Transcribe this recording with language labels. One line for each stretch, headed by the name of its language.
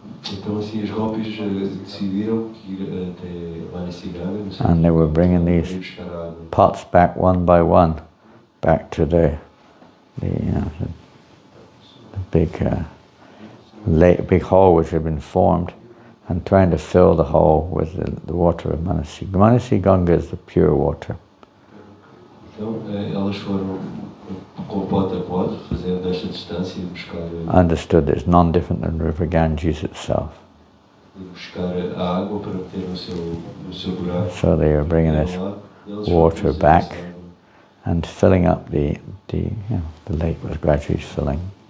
Portuguese: Então assim as gopis decidiram ir até Manasi Ganga.
English: And they were bringing these pots back one by one, back to the big hole which had been formed, and trying to fill the hole with the water of Manasi. Manasi Ganga is the pure water.
Portuguese: Então elas foram com pote a pote, fazendo esta distância e buscar.
English: Understood it's none different than River Ganges itself.
Portuguese: Buscar a água para meter no seu buraco.
English: So they were bringing this water back and filling up the lake was gradually filling.